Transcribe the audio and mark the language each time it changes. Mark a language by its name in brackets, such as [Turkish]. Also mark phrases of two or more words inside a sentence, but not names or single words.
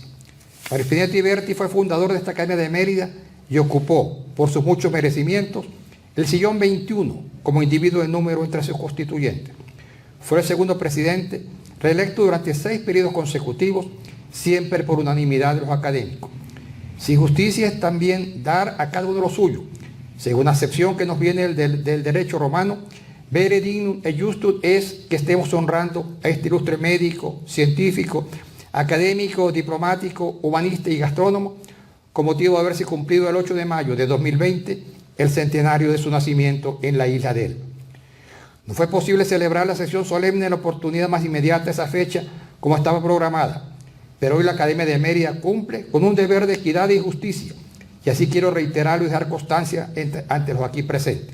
[Spanish] Mario Spinetti Berti fue fundador de esta Academia de Mérida y ocupó, por sus muchos merecimientos, el sillón 21 como individuo de número entre sus constituyentes. Fue el segundo presidente, reelecto durante 6 periodos consecutivos, siempre por unanimidad de los académicos. Si justicia es también dar a cada uno lo suyo, según la acepción que nos viene del derecho romano, [Latin] vere dignum et justum [Spanish] es que estemos honrando a este ilustre médico, científico, académico, diplomático, humanista y gastrónomo, con motivo de haberse cumplido el 8 de mayo de 2020 el centenario de su nacimiento en la isla de Elba. No fue posible celebrar la sesión solemne en la oportunidad más inmediata de esa fecha como estaba programada, pero hoy la Academia de Mérida cumple con un deber de equidad y justicia, y así quiero reiterarlo y dejar constancia ante los aquí presentes.